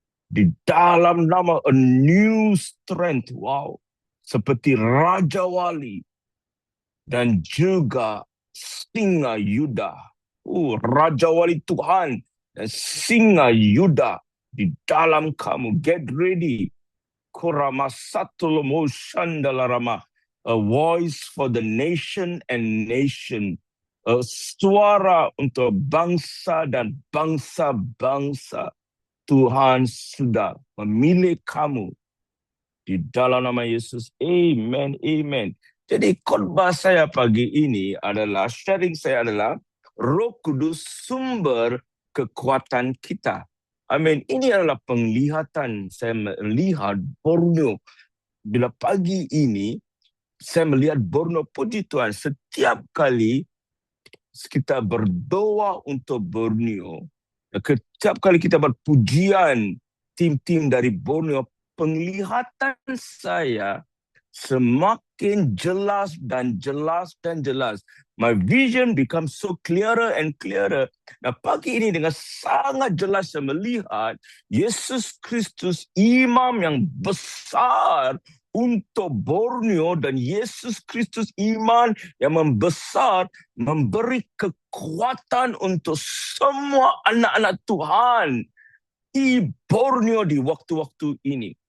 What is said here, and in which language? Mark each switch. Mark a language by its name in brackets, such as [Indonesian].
[Malay] Di dalam nama [English] a new strength. [Malay] Wow. Seperti Raja Wali. dan juga singa Yuda. Raja Wali Tuhan dan singa Yuda di dalam kamu. [English] Get ready. Kuramasatul Moshandalarama. A voice for the nation and nation. [Malay] Suara untuk bangsa dan bangsa-bangsa. Tuhan sudah memilih kamu di dalam nama Yesus. Amen, amen. Jadi khotbah saya pagi ini adalah, sharing saya adalah, Roh Kudus sumber kekuatan kita. Amin. Ini adalah penglihatan saya melihat Borneo. Bila pagi ini saya melihat Borneo, puji Tuhan, setiap kali kita berdoa untuk Borneo, setiap kali kita berpujian tim-tim dari Borneo, penglihatan saya semakin jelas dan jelas dan jelas. [English] My vision becomes so clearer and clearer. [Malay] Nah, pagi ini dengan sangat jelas saya melihat Yesus Kristus, imam yang besar untuk Borneo, dan Yesus Kristus iman yang membesar, memberi kekuatan untuk semua anak-anak Tuhan di Borneo di waktu-waktu ini.